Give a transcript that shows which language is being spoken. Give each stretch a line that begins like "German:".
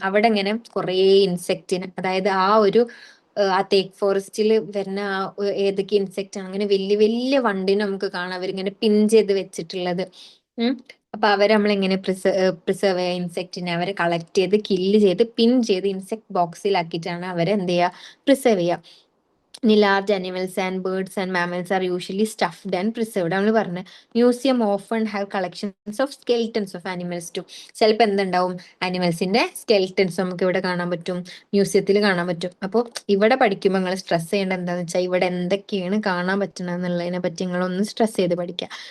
Malayalam: അവിടെ ഇങ്ങനെ കുറേ ഇൻസെക്റ്റിന്, അതായത് ആ തേക്ക് ഫോറസ്റ്റിൽ വരുന്ന ഏതൊക്കെ ഇൻസെക്റ്റ് ആണ്, അങ്ങനെ വലിയ വലിയ വണ്ടിനെ നമുക്ക് കാണാം അവരിങ്ങനെ പിൻ ചെയ്ത് വെച്ചിട്ടുള്ളത്. അപ്പൊ അവരെ നമ്മൾ എങ്ങനെ പ്രിസർവ് ചെയ്യുക, ഇൻസെക്റ്റിനെ അവരെ കളക്ട് ചെയ്ത് കില്ല് ചെയ്ത് പിൻ ചെയ്ത് ഇൻസെക്ട് ബോക്സിലാക്കിയിട്ടാണ് അവരെ എന്ത് ചെയ്യുക, പ്രിസർവ് ചെയ്യുക.
English: large animals and birds and mammals are usually stuffed and preserved.
Malayalam: നമ്മൾ പറഞ്ഞ
English: Museum often have collections of skeletons of animals too.
Malayalam: ചിലപ്പോൾ എന്തുണ്ടാവും, ആനിമൽസിന്റെ സ്കെൽറ്റൻസ് നമുക്ക് ഇവിടെ കാണാൻ പറ്റും, മ്യൂസിയത്തിൽ കാണാൻ പറ്റും. അപ്പോൾ ഇവിടെ പഠിക്കുമ്പോൾ നിങ്ങൾ സ്ട്രെസ് ചെയ്യേണ്ട എന്താണെന്ന് വെച്ചാൽ ഇവിടെ എന്തൊക്കെയാണ് കാണാൻ പറ്റുന്നത് എന്നുള്ളതിനെ പറ്റി നിങ്ങളൊന്ന് സ്ട്രെസ് ചെയ്ത് പഠിക്കുക.